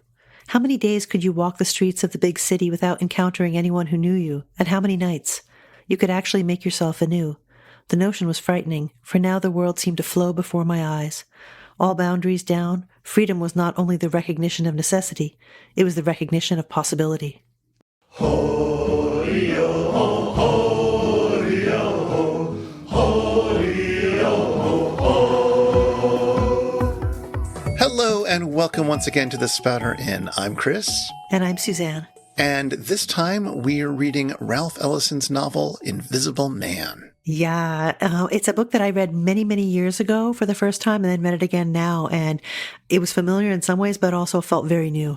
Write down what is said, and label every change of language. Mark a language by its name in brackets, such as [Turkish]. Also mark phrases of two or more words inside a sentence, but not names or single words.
[English] How many days could you walk the streets of the big city without encountering anyone who knew you, and how many nights? You could actually make yourself anew. The notion was frightening, for now the world seemed to flow before my eyes. All boundaries down, freedom was not only the recognition of necessity, it was the recognition of possibility. Ho-dee-oh-ho, ho-dee-oh-ho, ho-dee-oh-ho-ho. Hello and welcome once again to the Spouter-Inn. I'm Chris. And I'm Suzanne. And this time we're reading Ralph Ellison's novel, Invisible Man. Yeah, it's a book that I read many, many years ago for the first time and then read it again now. And it was familiar in some ways, but also felt very new.